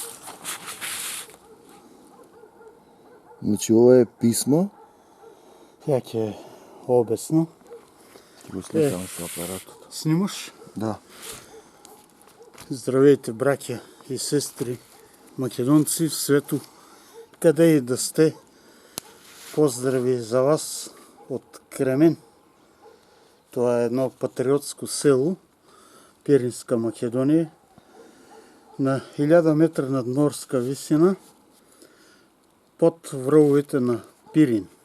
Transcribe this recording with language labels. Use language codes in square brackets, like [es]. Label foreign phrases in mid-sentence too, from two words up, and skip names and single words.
[mk] Значи, ова е писмо. Ја ќе обяснам. Ќе го сликам со апаратот. Снимаш? Да. [bg] Здравейте, браќа и сестри, македонци в свету, къде и да сте. Поздрави за вас от Кремен. Това е едно патриотско село, Пиринска Македонија, на 1000 метра надморска висина, под връвовете на Пирин.